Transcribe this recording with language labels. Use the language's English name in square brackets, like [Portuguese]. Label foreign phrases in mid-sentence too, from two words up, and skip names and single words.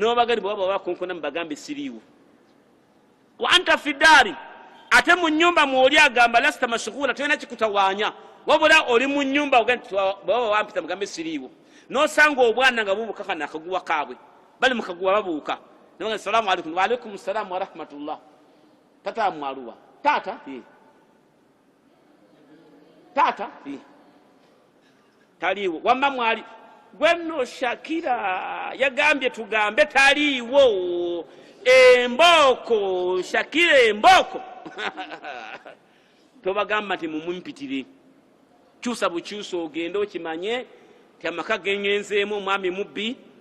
[Ganda] bwe baba bakonkona mubagambe siriiwo [Arabic] وأنت في الدار [Ganda] ate mu nyumba mwoli agamba [Arabic] لستِ مشغولة [Ganda] tena kikutawanya wabula oli mu nyumba ogenda baba wampita mugambe siriiwo nosanga obwana nga bubuka kana akaguwa kabwe bali mukaguwa babuuka nabanga [Arabic] السلام عليكم وعليكم السلام ورحمة الله [Ganda] tata mwaluwa tata tata taliwo wamma mwali gwenno Shakira yagambye tugambe taliwo emboko Shakira emboko tobagamba nti mumumpitire kyusa bukyusa ogenda okimanye ti amaka gengenzeemu omwami mubbi